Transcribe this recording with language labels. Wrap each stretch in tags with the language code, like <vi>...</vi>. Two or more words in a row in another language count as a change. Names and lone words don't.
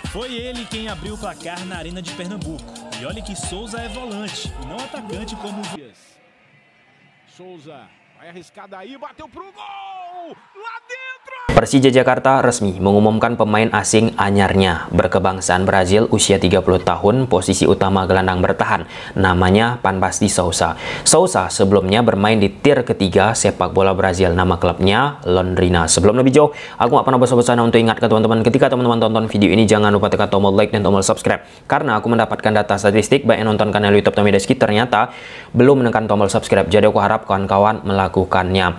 <pt>Foi ele quem abriu o placar na Arena de Pernambuco. E olha que Souza é volante, e não atacante como o Souza vai arriscar daí, bateu pro gol! Lá dentro!</pt> <id>Persija Jakarta resmi mengumumkan pemain asing anyarnya berkebangsaan Brazil usia 30 tahun, posisi utama gelandang bertahan, namanya Panbasti Souza. Souza sebelumnya bermain di tier ketiga sepak bola Brazil, nama klubnya Londrina. Sebelum lebih jauh, aku gak pernah bosan-bosan untuk ingatkan teman-teman, ketika teman-teman tonton video ini jangan lupa tekan tombol like dan tombol subscribe, karena aku mendapatkan data statistik baik yang nonton kanal YouTube Tommy Deski ternyata belum menekan tombol subscribe, jadi aku harap kawan-kawan melakukannya.</id>